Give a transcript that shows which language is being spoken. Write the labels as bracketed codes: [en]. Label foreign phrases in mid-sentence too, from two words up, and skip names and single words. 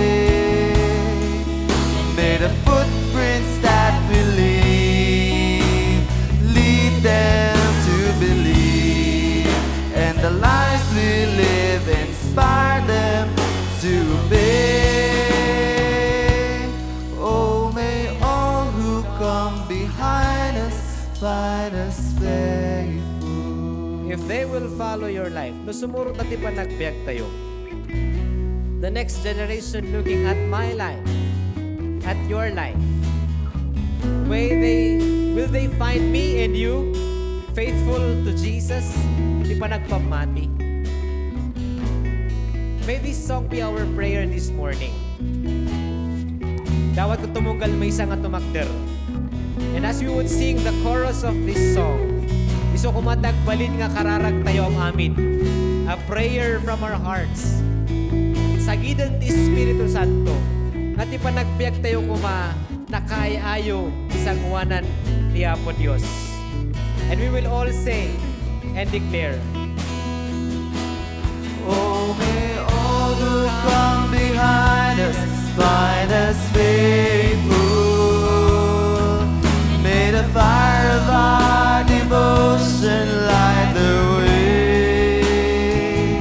[en] May the footprints that we leave lead them to believe, and the lives we live inspire them to obey. Oh, may all who come behind us find us faithful. If they will follow your life, [ilo] no sumurot at ipanagbiag tayo. [en] The next generation looking at my life, at your life, will they find me and you faithful to Jesus? [ilo] Di pa nagpamati. [en] May this song be our prayer this morning. [ilo] Dawat ko tumugal may isang at tumakder. [en] And as we would sing the chorus of this song, [ilo] iso kumatagbalin nga kararag tayo ang amin. [en] A prayer from our hearts. [ilo] Sa gidan ti Espiritu Santo, at ipanagbiag tayo kuma nakaayayo isang uwanan ni Apo Dios. [en] And we will all say and declare, Oh, may all who come behind us find us faithful. May the fire of our devotion light the way.